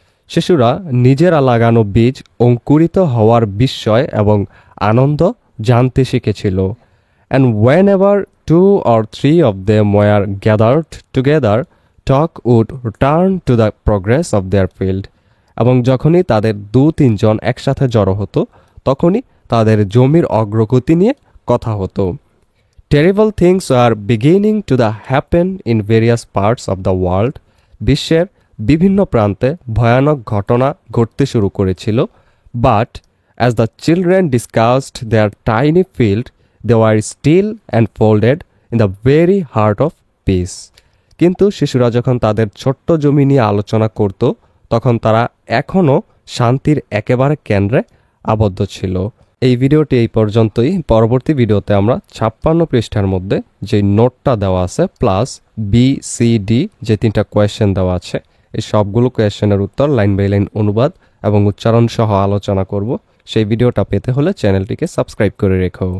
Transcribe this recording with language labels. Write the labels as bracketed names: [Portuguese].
[Bangla] শিশুরা নিজেরা লাগানো বীজ অঙ্কুরিত হওয়ার বিস্ময় এবং আনন্দ জানতে শিখেছিল। [English] And whenever 2 or 3 of them were gathered together, talk would return to the progress of their field. [Bangla] এবং যখনই তাদের 2-3 জন একসাথে জড়ো হতো তখনই তাদের জমির অগ্রগতি নিয়ে কথা হতো। [English] Terrible things are beginning to happen in various parts of the world. [Bangla] বিশ্বের বিভিন্ন প্রান্তে ভয়ানক ঘটনা ঘটতে শুরু করেছিল। [English] But as the children discussed their tiny field, they were still enfolded in the very heart of peace. [Bangla] কিন্তু শিশুরা যখন তাদের ছোট্ট জমি নিয়ে আলোচনা করত তখন তারা এখনও শান্তির একেবারে কেন্দ্রে আবদ্ধ ছিল। এই ভিডিওটি এই পর্যন্তই। পরবর্তী ভিডিওতে আমরা 56 পৃষ্ঠার মধ্যে যে নোটটা দেওয়া আছে প্লাস BCD যে 3টা কোয়েশ্চেন দেওয়া আছে এই সবগুলো কোয়েশ্চেনের উত্তর লাইন বাই লাইন অনুবাদ এবং উচ্চারণ সহ আলোচনা করব। সেই ভিডিওটা পেতে হলে চ্যানেলটিকে সাবস্ক্রাইব করে রেখো।